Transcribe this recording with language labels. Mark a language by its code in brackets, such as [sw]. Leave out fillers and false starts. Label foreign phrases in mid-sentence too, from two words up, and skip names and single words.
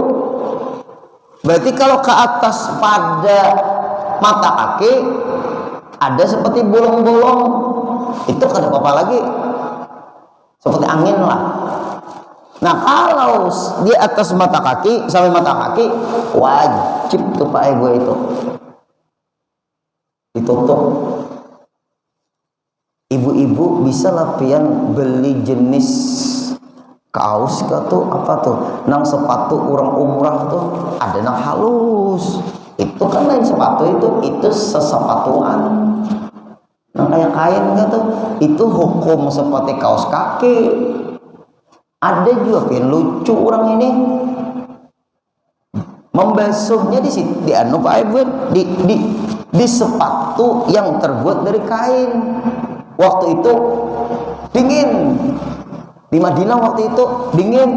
[bjn] Berarti kalau ke atas pada mata kaki ada seperti bolong-bolong, itu kada apa-apa lagi, seperti angin lah. Nah kalau di atas mata kaki sampai mata kaki wajib tuh Pak Ego itu ditutup. Ibu-ibu bisa lah pian beli jenis kaos tuh apa tuh nang sepatu orang umrah tuh ada nang halus, itu kan lain sepatu, itu sesepatuan nang kayak kain tuh, itu hukum seperti kaos kaki. Ada juga pian lucu orang ini membasuhnya di anu Pak Ibu di sepatu yang terbuat dari kain. Waktu itu dingin di Madinah, waktu itu dingin.